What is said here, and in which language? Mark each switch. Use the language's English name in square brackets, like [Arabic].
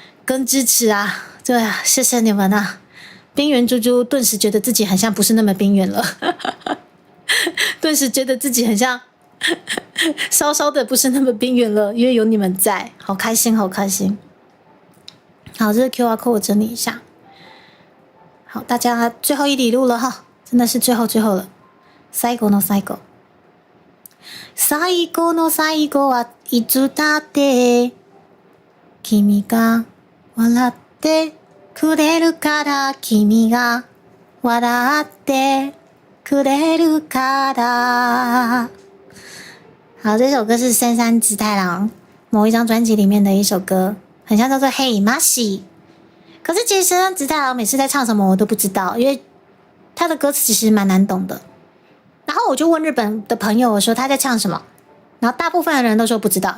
[Chinese] 跟支持啊，对啊，谢谢你们啊！冰原猪猪顿时觉得自己好像不是那么冰原了，顿时觉得自己很像稍稍的不是那么冰原了，因为有你们在，好开心，好开心。好，这是 QR code 我整理一下。好，大家最后一里路了哈，真的是最後了。 [Japanese] 最後の最後。最後の最後はいつだって君が笑ってくれるから君が笑ってくれるから。 [Chinese] 好，这首歌是深山直太郎某一张专辑里面的一首歌，很像叫做嘿马西。可是其实深山直太郎每次在唱什么我都不知道，因为他的歌词其实蛮难懂的。然后我就问日本的朋友，我说他在唱什么，然后大部分的人都说不知道。